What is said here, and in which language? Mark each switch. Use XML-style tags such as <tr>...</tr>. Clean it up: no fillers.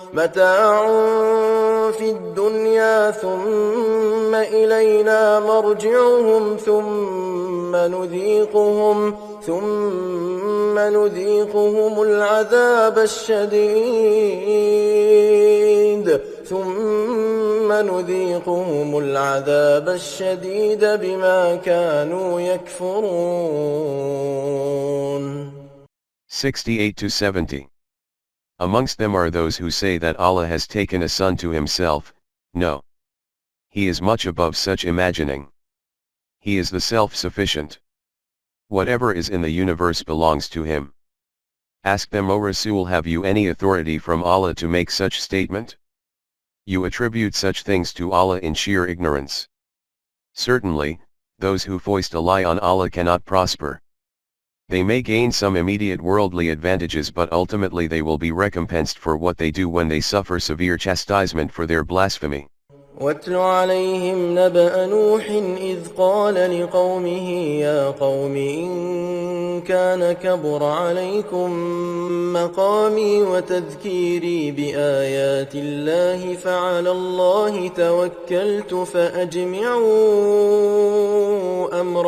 <ar>متاع في الدنيا ثم إلينا مرجعهم ثم نذيقهم العذاب الشديد بما كانوا يكفرون.</ar> <en>68 to 70. Amongst them are those who say that Allah has taken a son to Himself. No. He is much above such imagining. He is the self-sufficient. Whatever is in the universe belongs to Him. Ask them, O Rasul, have you any authority from Allah to make such statement? You attribute such things to Allah in sheer ignorance. Certainly, those who foist a lie on Allah cannot prosper. They may gain some immediate worldly advantages, but ultimately they will be recompensed for what they do when they suffer severe chastisement for their blasphemy.</en> <ar>واتل عليهم نبأ نوح إذ قال لقومه يا قوم إن كان كبر عليكم مقامي وتذكيري بآيات الله فعلى الله توكلت فأجمعوا</ar>